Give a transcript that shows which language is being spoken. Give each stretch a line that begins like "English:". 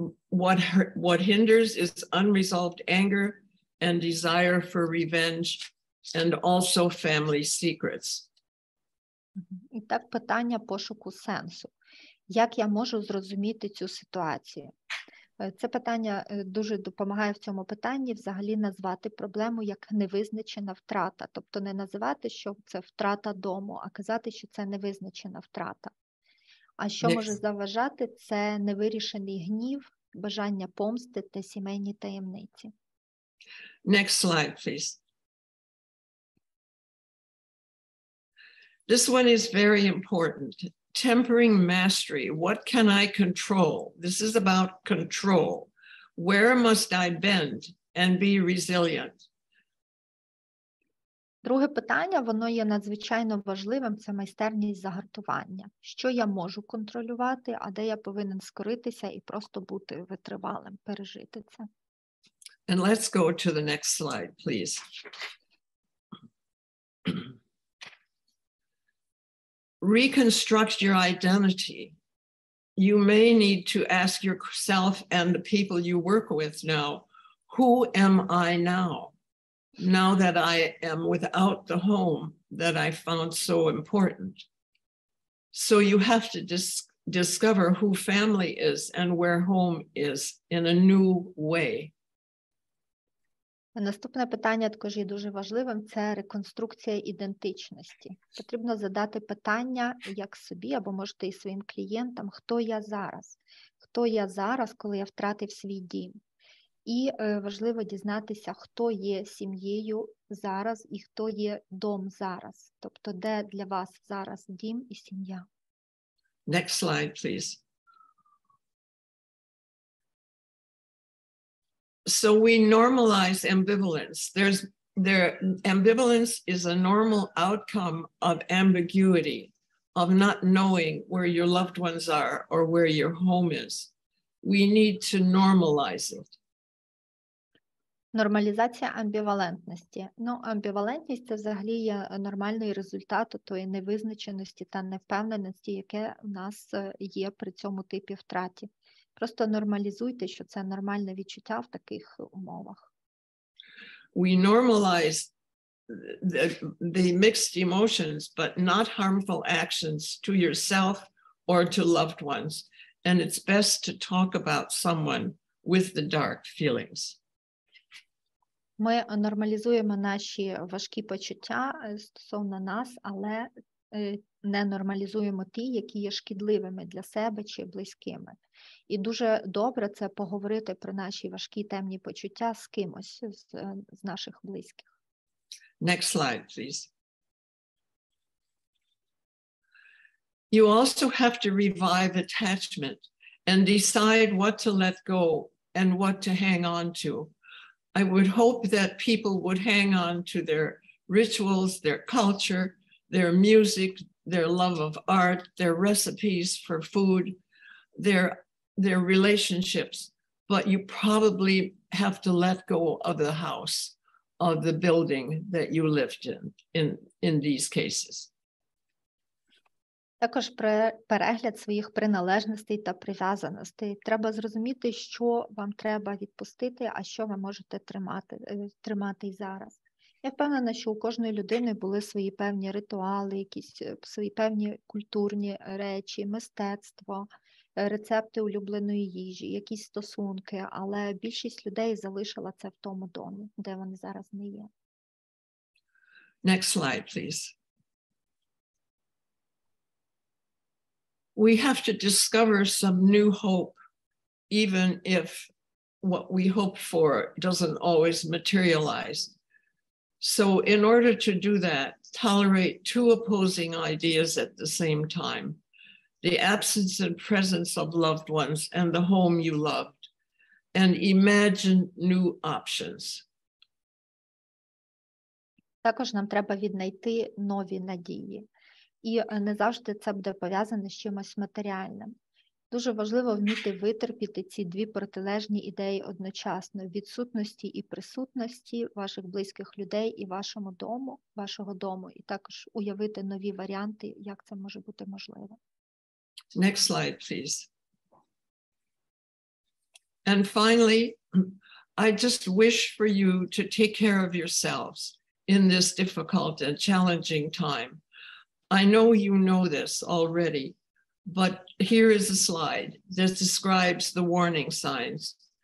English: What hinders is unresolved anger and desire for revenge, and also family secrets.
Ukrainian: І так питання пошуку сенсу. Як я можу зрозуміти цю ситуацію? Це питання дуже допомагає в цьому питанні взагалі назвати проблему як невизначена втрата. Тобто не називати, що це втрата дому, а казати, що це невизначена втрата. А що може заважати? Це невирішений гнів, бажання помсти та сімейні таємниці.
English: Next slide, please. This one is very important. Tempering mastery. What can I control? This is about control. Where must I bend and be resilient?
Ukrainian: Друге питання, воно є надзвичайно важливим, це майстерність загартування. Що я можу контролювати, а де я повинен скоритися і просто бути витривалим, пережити це.
English: And let's go to the next slide, please. Reconstruct your identity. You may need to ask yourself and the people you work with now, who am I now? Now that I am without the home that I found so important. So you have to discover who family is and where home is in a new way.
Ukrainian: Наступне питання також є дуже важливим, це реконструкція ідентичності. Потрібно задати питання як собі, або можете і своїм клієнтам, хто я зараз? Хто я зараз, коли я втратив свій дім? І важливо дізнатися, хто є сім'єю зараз і хто є дом зараз. Тобто, де для вас зараз дім і сім'я.
English: Next slide, please. So we normalize ambivalence. Ambivalence is a normal outcome of ambiguity. of not knowing where your loved ones are or where your home is. We need to normalize it.
Ukrainian: Нормалізація амбівалентності. Амбівалентність – це взагалі є нормальний результат тої невизначеності та невпевненості, яке в нас є при цьому типі втраті. Просто нормалізуйте, що це нормальне відчуття в таких умовах.
English: We normalize the mixed emotions, but not harmful actions to yourself or to loved ones. And it's best to talk about someone with the dark feelings.
Ukrainian: Ми нормалізуємо наші важкі почуття стосовно нас, але не нормалізуємо ті, які є шкідливими для себе чи близькими. І дуже добре це поговорити про наші важкі темні почуття з кимось з наших близьких.
English: Next slide, please. You also have to revive attachment and decide what to let go and what to hang on to. I would hope that people would hang on to their rituals, their culture, their music, their love of art, their recipes for food, their relationships, but you probably have to let go of the house, of the building that you lived in these cases.
Ukrainian: Також перегляд своїх приналежностей та прив'язаностей. Треба зрозуміти, що вам треба відпустити, а що ви можете тримати і зараз. Я впевнена, що у кожної людини були свої певні ритуали, якісь свої певні культурні речі, мистецтво, рецепти улюбленої їжі, якісь стосунки, але більшість людей залишила це в тому домі, де вони зараз не є.
English: Next slide, please. We have to discover some new hope, even if what we hope for doesn't always materialize. So in order to do that, tolerate two opposing ideas at the same time, the absence and presence of loved ones and the home you loved, and imagine new options.
Ukrainian: Також нам треба віднайти нові надії. І не завжди це буде пов'язане з чимось матеріальним. Дуже важливо вміти витерпіти ці дві протилежні ідеї одночасно – відсутності і присутності ваших близьких людей і вашого дому, і також уявити нові варіанти, як це може бути можливо.
English: Next slide, please. And finally, I just wish for you to take care of yourselves in this difficult and challenging time. I know you know this already, but here is a slide that describes the warning signs.